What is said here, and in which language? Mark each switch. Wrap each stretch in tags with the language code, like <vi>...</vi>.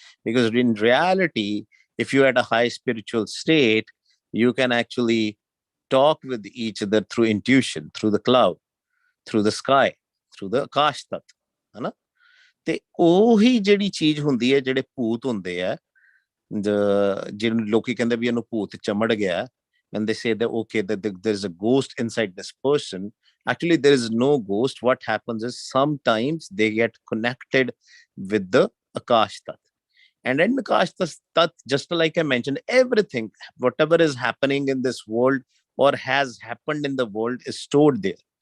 <en>Because in reality, if you're at a high spiritual state, you can actually talk with each other through intuition, through the cloud, through the sky, through the Akash Tat,</en> <hi>है ना?</hi> <pa>ਤੇ ਉਹੀ ਜਿਹੜੀ ਚੀਜ਼ ਹੁੰਦੀ ਹੈ, ਜਿਹੜੇ ਭੂਤ ਹੁੰਦੇ ਆ, ਜਿਹਨੂੰ ਲੋਕੀ ਕਹਿੰਦੇ ਵੀ ਇਹਨੂੰ ਭੂਤ ਚਮੜ ਗਿਆ,</pa> <en>and they say that okay, that there's a ghost inside this person. Actually, there is no ghost. What happens is sometimes they get connected with the Akash Tat. And in Akash Tat, just like I mentioned, everything, whatever is happening in this world or has happened in the world is stored there.</en>